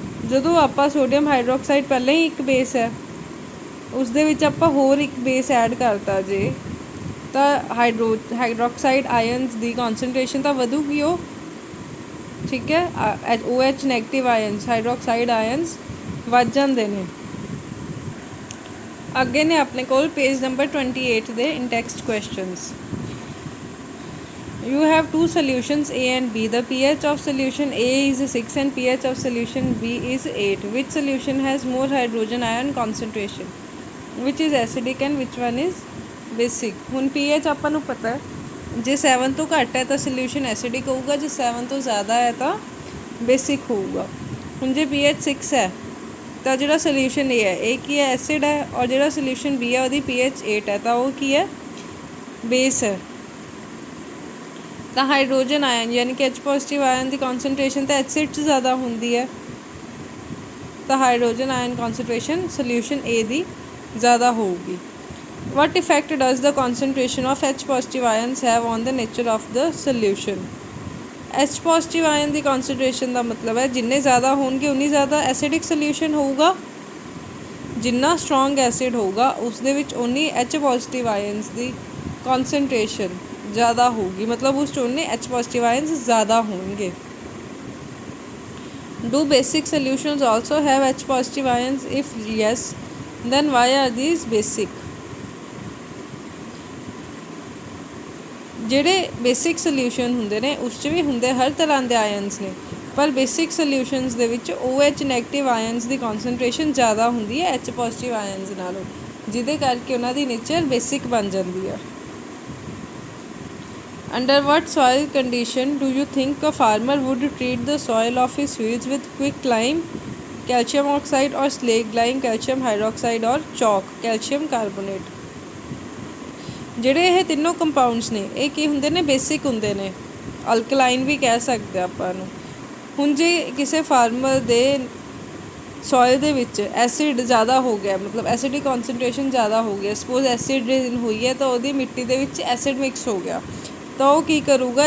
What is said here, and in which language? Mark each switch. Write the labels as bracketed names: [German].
[Punjabi] ਜਦੋਂ ਆਪਾਂ sodium hydroxide ਪਹਿਲਾਂ ਹੀ ਇੱਕ ਬੇਸ ਹੈ, ਉਸ ਦੇ ਵਿੱਚ ਆਪਾਂ ਹੋਰ ਇੱਕ ਬੇਸ ਐਡ ਕਰਤਾ ਜੇ ਤਾਂ ਹਾਈਡਰੋਕਸਾਈਡ ਆਇਨਸ ਦੀ ਕੌਨਸਨਟ੍ਰੇਸ਼ਨ ਤਾਂ ਵਧੂਗੀ ਉਹ। ਠੀਕ ਹੈ। OH negative ions, hydroxide ions ਵੱਧ ਜਾਂਦੇ ਨੇ। ਅੱਗੇ ਨੇ ਆਪਣੇ ਕੋਲ ਪੇਜ ਨੰਬਰ 28 ਦੇ ਇੰਟੈਕਸਟ questions. [English] You have two solutions A and B. The pH of solution A is 6 and pH of solution B is 8. Which solution has more hydrogen ion concentration? Which is acidic and which one is basic? [Punjabi] ਹੁਣ pH ਆਪਾਂ ਨੂੰ ਪਤਾ ਹੈ, ਜੇ 7 ਤੋਂ ਘੱਟ ਹੈ ਤਾਂ ਸੋਲਿਊਸ਼ਨ ਐਸਿਡਿਕ ਹੋਊਗਾ, ਜੇ 7 ਤੋਂ ਜ਼ਿਆਦਾ ਹੈ ਤਾਂ ਬੇਸਿਕ ਹੋਊਗਾ। ਹੁਣ ਜੇ pH 6 ਹੈ ਤਾਂ ਜਿਹੜਾ ਸੋਲਿਊਸ਼ਨ A ਹੈ ਇਹ ਕੀ ਹੈ, ਐਸਿਡ ਹੈ, ਔਰ ਜਿਹੜਾ ਸੋਲਿਊਸ਼ਨ B ਹੈ ਉਹਦੀ pH 8 ਹੈ ਤਾਂ ਉਹ ਕੀ ਹੈ, ਬੇਸ ਹੈ। ਤਾਂ ਹਾਈਡਰੋਜਨ ਆਇਨ ਯਾਨੀ ਕਿ H ਪੋਜ਼ਿਟਿਵ ਆਇਨ ਦੀ ਕੌਨਸਨਟ੍ਰੇਸ਼ਨ ਤਾਂ ਐਸਿਡ 'ਚ ਜ਼ਿਆਦਾ ਹੁੰਦੀ ਹੈ, ਤਾਂ ਹਾਈਡਰੋਜਨ ਆਇਨ ਕੌਨਸਨਟ੍ਰੇਸ਼ਨ ਸੋਲਿਊਸ਼ਨ A ਦੀ ਜ਼ਿਆਦਾ ਹੋਊਗੀ। [English] What effect does the concentration of H positive ions have on the nature of the solution? [Punjabi] H positive ion ਦੀ concentration ਦਾ ਮਤਲਬ ਹੈ ਜਿੰਨੇ ਜ਼ਿਆਦਾ ਹੋਣਗੇ ਉਨੀ ਜ਼ਿਆਦਾ ਐਸਿਡਿਕ ਸੋਲਿਊਸ਼ਨ ਹੋਊਗਾ, ਜਿੰਨਾ ਸਟਰੋਂਗ ਐਸਿਡ ਹੋਊਗਾ ਉਸ ਦੇ ਵਿੱਚ ਉਨੀ H positive ions ਦੀ concentration [Hindi] ज़्यादा होगी, मतलब उस चून में H पॉजिटिव आयंस ज़्यादा होंगे। [English] Do basic solutions also have H positive ions? If yes then why are these basic? [Punjabi] ਜਿਹੜੇ ਬੇਸਿਕ ਸੋਲਿਊਸ਼ਨ ਹੁੰਦੇ ਨੇ ਉਸ 'ਚ ਵੀ ਹੁੰਦੇ ਹਰ ਤਰ੍ਹਾਂ ਦੇ ਆਇਨਸ ਨੇ, ਪਰ ਬੇਸਿਕ ਸੋਲਿਊਸ਼ਨਸ ਦੇ ਵਿੱਚ OH ਨੈਗੇਟਿਵ ਆਇਨਸ ਦੀ ਕੌਨਸਨਟ੍ਰੇਸ਼ਨ ਜ਼ਿਆਦਾ ਹੁੰਦੀ ਹੈ H ਪੋਜ਼ਿਟਿਵ ਆਇਨਸ ਨਾਲੋਂ, ਜਿਹਦੇ ਕਰਕੇ ਉਹਨਾਂ ਦੀ ਨੇਚਰ ਬੇਸਿਕ ਬਣ ਜਾਂਦੀ ਹੈ। [English] Under what soil condition do you think a farmer would treat the soil of his fields with quicklime, calcium oxide or slaked lime, calcium hydroxide or chalk, calcium carbonate? [Punjabi] ਜਿਹੜੇ ਇਹ ਤਿੰਨੋਂ compounds ਨੇ ਇਹ ਕੀ ਹੁੰਦੇ ਨੇ? ਬੇਸਿਕ ਹੁੰਦੇ ਨੇ, alkaline ਵੀ ਕਹਿ ਸਕਦੇ ਆਪਾਂ ਨੂੰ। ਹੁਣ ਜੇ ਕਿਸੇ ਫਾਰਮਰ ਦੇ ਸੋਇਲ ਦੇ ਵਿੱਚ ਐਸਿਡ ਜ਼ਿਆਦਾ ਹੋ ਗਿਆ, ਮਤਲਬ ਐਸਿਡ ਦੀ ਕੌਨਸਨਟ੍ਰੇਸ਼ਨ ਜ਼ਿਆਦਾ ਹੋ ਗਿਆ, ਸਪੋਜ਼ ਐਸਿਡ ਰੇਨ ਹੋਈ ਹੈ ਤਾਂ ਉਹਦੀ ਮਿੱਟੀ ਦੇ ਵਿੱਚ ਐਸਿਡ ਮਿਕਸ ਹੋ ਗਿਆ, ਤਾਂ ਉਹ ਕੀ ਕਰੂਗਾ?